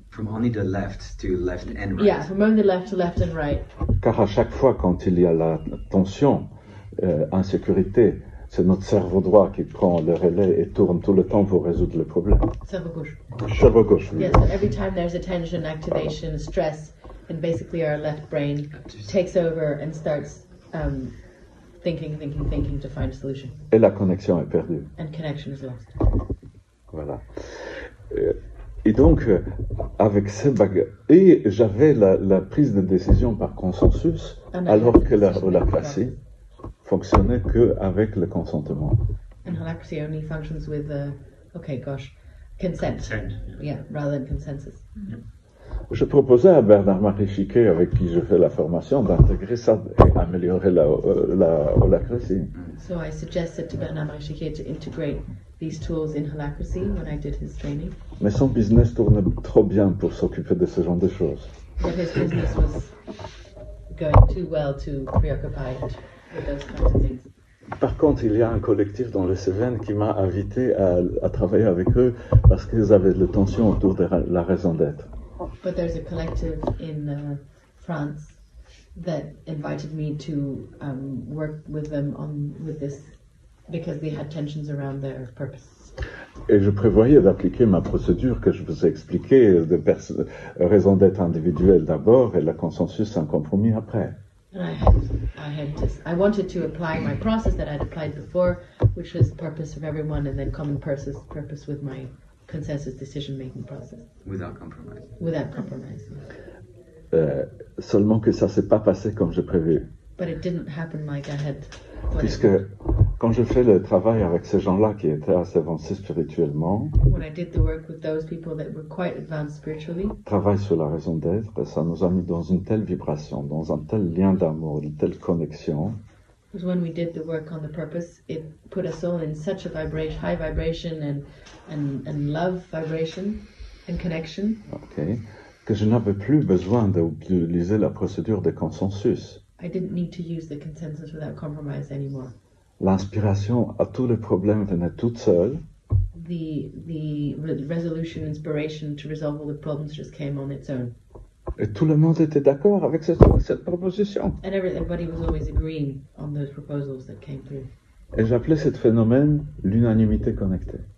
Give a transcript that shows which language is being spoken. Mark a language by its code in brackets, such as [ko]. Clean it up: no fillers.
[en] from only the left to left and right. Yeah, from only left to left and right. [fr] Car à chaque fois quand il y a la tension, insécurité, c'est notre cerveau droit qui prend le relais et tourne tout le temps pour résoudre le problème. Cerveau gauche. Cerveau gauche. [en] Yes, so every time there's a tension, activation, stress, and basically our left brain takes over and starts thinking to find a solution. [fr] Et la connexion est perdue. [en] And connection is lost. [fr] Voilà. Et donc, avec ces bagages, et j'avais la prise de décision par consensus, alors que la holacratie fonctionnait qu'avec le consentement. [en] And holacracy only functions with, consent. Yeah, rather than consensus. Yeah. [fr] Je proposais à Bernard-Marie Chiquet, avec qui je fais la formation, d'intégrer ça et améliorer la holacratie. [en] So I suggested to Bernard-Marie Chiquet to integrate these tools in holacracy when I did his training. [fr] Mais son business tourne trop bien pour s'occuper de ce genre de choses. [en] But his business was going too well to preoccupy it with those kinds of things. [fr] Par contre, il y a un collectif dans les Cévennes qui m'a invité à travailler avec eux parce qu'ils avaient de tension autour de la raison d'être. [en] But there's a collective in France that invited me to work with them with this because they had tensions around their purpose. [fr] Et je prévoyais d'appliquer ma procédure que je vous ai expliquée de raison d'être individuelle d'abord et le consensus un compromis après. [en] And I wanted to apply my process that I'd applied before, which was purpose of everyone, and then common purpose with my consensus decision-making process. Without compromise. Without compromise. [fr] Seulement que ça s'est pas passé comme j'ai prévu. [en] But it didn't happen like I had thought it [fr] Puisque quand je fais le travail avec ces gens-là qui étaient assez avancés spirituellement, [en] when I did the work with those people that were quite advanced spiritually, [fr] travail sur la raison d'être, ça nous a mis dans une telle vibration, dans un tel lien d'amour, une telle connexion, [en] was when we did the work on the purpose, it put us all in such a high vibration and love vibration and connection, [fr] okay, que je n'avais plus besoin d'utiliser la procédure de consensus. [en] I didn't need to use the consensus without compromise anymore. [fr] L'inspiration à tous les problèmes venait toute seule. [en] The resolution, inspiration to resolve all the problems just came on its own. [fr] Et tout le monde était d'accord avec cette proposition. [en] And everybody was always agreeing on those proposals that came through. [fr] Et j'appelais ce phénomène l'unanimité connectée.